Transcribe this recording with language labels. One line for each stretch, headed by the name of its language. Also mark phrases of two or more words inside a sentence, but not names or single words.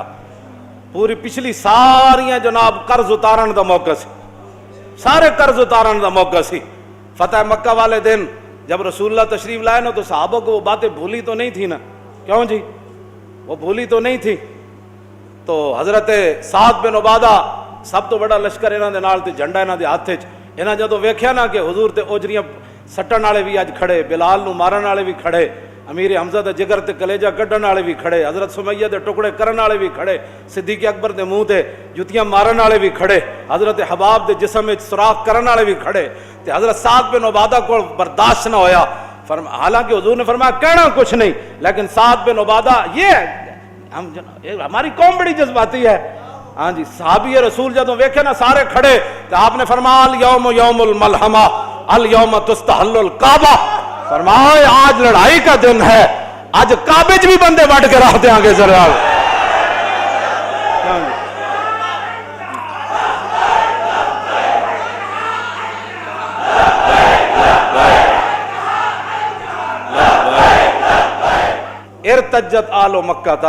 Punjabi: پوری پچھلی ساریاں جناب قرض اتارن دا موقع سی، سارے قرض اتارن دا موقع سی.
Urdu: فتح مکہ والے دن جب رسول اللہ تشریف لائے نا تو صحابہ کو وہ باتیں بھولی تو نہیں تھی نا. کیوں جی؟ وہ بھولی تو نہیں تھی. تو
Punjabi: حضرت سعد بن عبادہ سب تو بڑا لشکر انہاں دے نال تے جھنڈا انہاں دے ہاتھ وچ. انہاں جدوں ویکھیا نا کہ حضور تے اوجریاں سٹن والے بھی اج کھڑے، بلال نو مارن والے بھی کھڑے، امیر حمزہ دے جگر تے کلیجہ کڈن والے بھی کھڑے، حضرت سمیہ دے ٹکڑے کرن والے بھی کھڑے، صدیق اکبر دے منہ تے جوتیاں مارن والے بھی کھڑے، حضرت حباب دے جسم وچ سوراخ کرن والے بھی کھڑے.
Urdu: تے حضرت سعد بن عبادہ کو
Punjabi: برداشت نہ ہویا.
Urdu: حالانکہ حضور نے فرمایا کہنا کچھ نہیں، لیکن سعد بن عبادہ ہماری قوم بڑی جذباتی ہے.
Punjabi: ہاں جی، صحابی رسول جدوں ویکھے نا سارے کھڑے تو آپ نے فرمایا
Arabic: الیوم یوم الملحمہ الیوم تستحل الکعبہ.
Urdu: فرمایا آج لڑائی کا دن ہے، آج کعبے بھی
Punjabi: بندے وڈ کے
Urdu: رکھ دیں گے. ذرا ارتجت آل مکہ تھا.